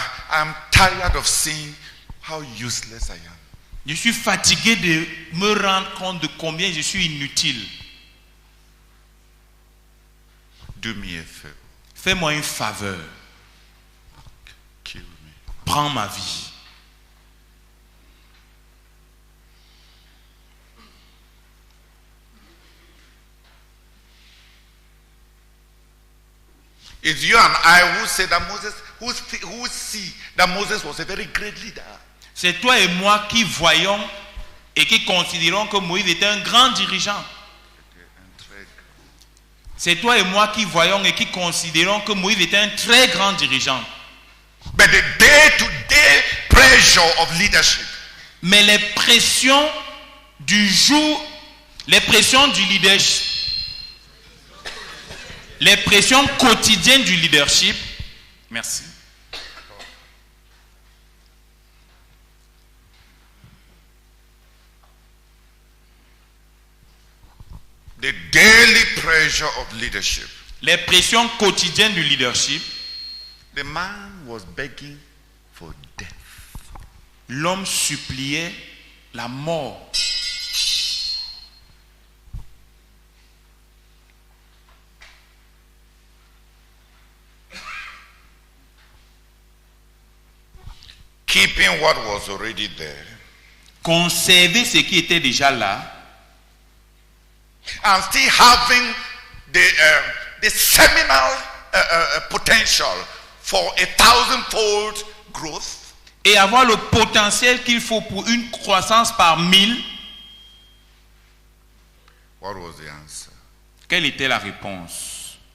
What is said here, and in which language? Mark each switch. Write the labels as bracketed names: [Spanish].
[English] I'm tired of seeing how useless I am. [French] je suis fatigué de me rendre compte de combien je suis inutile. [English] Do me a favor. [French] Fais-moi une faveur. [English] Kill me. [French] Prends ma vie. [English] It's you and I who say that Moses, who see that Moses was a very great leader. [French] C'est toi et moi qui voyons et qui considérons que Moïse était un grand dirigeant. C'est toi et moi qui voyons et qui considérons que Moïse était un très grand dirigeant. [English] But the day-to-day pressure of leadership, [French] Mais les pressions du jour, les pressions du leadership, les pressions quotidiennes du leadership, merci. [English] the daily pressure of leadership, [French] Les pressions quotidiennes du leadership, [English] the man was begging for death. [French] l'homme suppliait la mort. [English] Keeping what was already there [French] Conserver ce qui était déjà là [English] and still having the seminal potential for 1,000-fold growth. [French] et avoir le potentiel qu'il faut pour une croissance par 1000. [English] What was the answer? [French] Quelle était la réponse?